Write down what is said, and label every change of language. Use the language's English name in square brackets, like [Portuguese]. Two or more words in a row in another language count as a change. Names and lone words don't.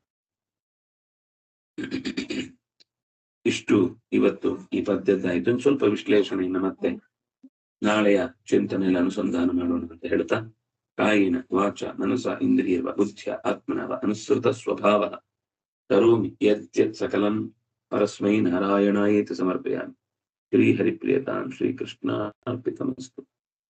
[Kannada] ಇಷ್ಟು ಇವತ್ತು ಈ ಪದ್ಯದ್ದಾಯ್ತು. ಒಂದು ಸ್ವಲ್ಪ ವಿಶ್ಲೇಷಣೆಯಿಂದ ಮತ್ತೆ ನಾಳೆಯ ಚಿಂತನೆಯಲ್ಲಿ ಅನುಸಂಧಾನ ಮಾಡೋಣ ಅಂತ ಹೇಳ್ತಾ, [Sanskrit] ಕಾಯಿನ ವಾಚ ಮನಸ ಇಂದ್ರಿಯವ ಬುದ್ಧಿಯ ಆತ್ಮನವ ಅನುಸೃತ ಸ್ವಭಾವ ಕರೋಮಿ ಯದ್ಯತ್ ಸಕಲಂ ಪರಸ್ಮೈ ನಾರಾಯಣಾಯೇತಿ ಸಮರ್ಪಯಾಮಿ. ಶ್ರೀ ಹರಿಪ್ರಿಯತಾಂ ಶ್ರೀಕೃಷ್ಣ ಅರ್ಪಿತಮಸ್ತು.